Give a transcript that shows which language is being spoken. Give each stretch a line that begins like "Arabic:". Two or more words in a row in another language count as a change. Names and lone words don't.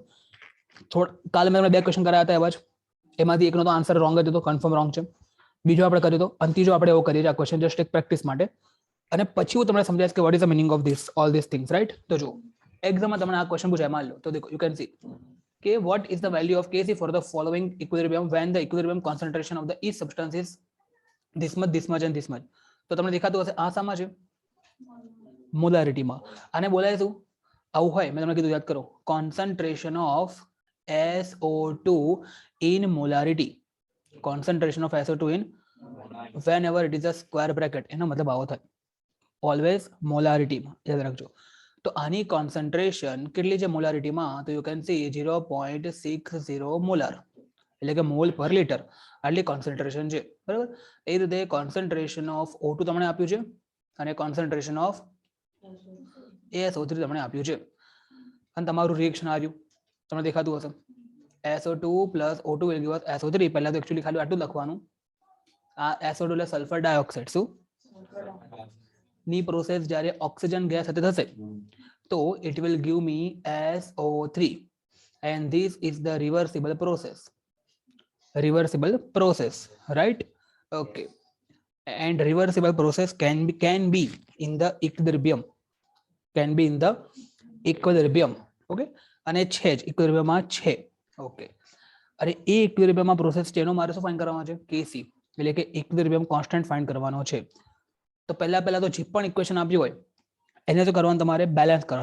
Gujarati: કાલે મેં તમને 2 ક્વેશ્ચન કરાયા હતા એવા જ, એમાંથી એકનો તો આન્સર રોંગ જ હતો, કન્ફર્મ રોંગ છે. બીજો આપણે કર્યો હતો, અને ત્રીજો આપણે એવો કરીએ છીએ આ ક્વેશ્ચન જસ્ટ એક પ્રેક્ટિસ માટે, અને પછી હું તમને સમજાવીશ કે
English: What is the meaning of this all this things right.
Gujarati: તો જો એક્ઝામમાં તમને આ ક્વેશ્ચન પૂછાય,
Hindi: માન લો તો દેખો
English: you can see
Gujarati: કે
English: what is the value of Kc for the following equilibrium when the equilibrium concentration of the each substance is this much and this much.
Gujarati: તો તમને દેખાતું હશે આ શામાં છે? મોલારિટીમાં. આને બોલાય શું? આવું હોય મેં તમને કીધું, યાદ કરો,
English: concentration of SO2 in molarity, concentration of SO2 in whenever it is a square bracket,
Gujarati: એનો મતલબ આવો થાય, ઓલવેઝ મોલારિટીમાં, યાદ રાખજો. તો આની કોન્સન્ટ્રેશન કેટલી છે મોલારિટીમાં? તો
English: you can see
Gujarati: 0.60 મોલાર, એટલે કે મોલ પર લિટર, આટલી કોન્સન્ટ્રેશન છે બરાબર. એ રીતે
English: concentration of O2
Gujarati: તમને આપ્યું છે, અને
English: concentration of SO3
Gujarati: તમને આપ્યું છે, અને તમારું રિએક્શન આવ્યું તમને દેખાતું હશે,
English: SO2 plus O2 will give us SO3.
Gujarati: પહેલા તો એક્ચ્યુઅલી ખાલી આટલું લખવાનું, આ SO2 એટલે સલ્ફર ડાયોક્સાઇડ, શું ની પ્રોસેસ જ્યારે ઓક્સિજન ગેસ સાથે થશે તો
English: it will give me SO3, and this is the reversible process, right? Okay, and reversible process can be in the equilibrium,
Gujarati: okay, અને છે જ ઇક્વિલિબ્રિયમમાં છે. ઓકે, અરે એ ઇક્વિલિબ્રિયમમાં પ્રોસેસ છે એનો મારે શું ફાઇન્ડ કરવાનો છે? kc, એટલે કે ઇક્વિલિબ્રિયમ કોન્સ્ટન્ટ ફાઇન્ડ કરવાનો છે. તો પહેલા તો જે પણ ઇક્વેશન આપ્યું હોય એને તો કરવાનું તમારે બેલેન્સ કરવાનું.